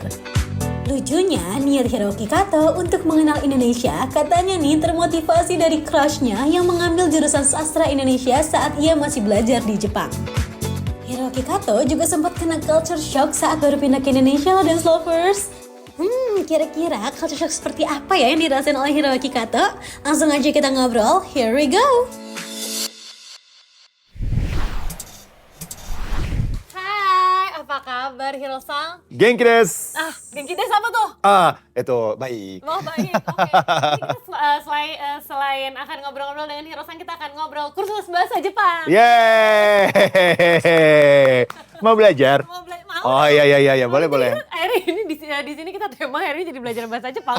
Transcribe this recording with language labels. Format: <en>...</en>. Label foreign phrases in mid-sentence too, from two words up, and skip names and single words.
<id>Lucunya, niat Hiroaki Kato untuk mengenal Indonesia katanya nih termotivasi dari crushnya yang mengambil jurusan sastra Indonesia saat ia masih belajar di Jepang. Hiroaki Kato juga sempat kena</id> <en>culture shock</en> <id>saat baru pindah ke Indonesia loh Dance Lovers. Kira-kira</id> <en>culture shock</en> <id>seperti apa ya yang dirasain oleh Hiroaki Kato? Langsung aja kita ngobrol,</id> <en>here we go!</en> <id>Hai, apa kabar Hiro-san?</id> <ja>元気です. 元気です</ja> <id>apa tuh? Itu baik. Oh baik, oke. Jadi kita selain akan ngobrol-ngobrol dengan Hiro-san, kita akan ngobrol kursus bahasa Jepang. Yeay. Mau belajar? Mau. Oh iya, boleh. Akhirnya ini di sini kita tema hari ini jadi belajar bahasa Jepang.</id>